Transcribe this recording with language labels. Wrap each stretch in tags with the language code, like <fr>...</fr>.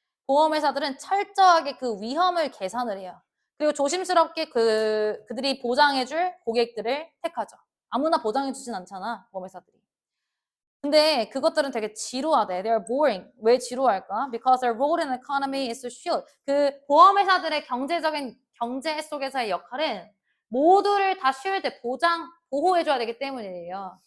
<ko>보험회사들은 철저하게 그 위험을 계산을 해요. 그리고 조심스럽게 그들이 보장해줄 고객들을 택하죠. 아무나 보장해주진 않잖아, 보험회사들이. 근데 그것들은 되게 지루하대.</ko> <en>They're boring.</en> <ko>왜 지루할까?</ko> <en>Because their role in the economy is to shield.</en> <ko>그 보험회사들의 경제적인 경제 속에서의 역할은 모두를 다 shield, 보호해줘야 되기 때문이에요.</ko>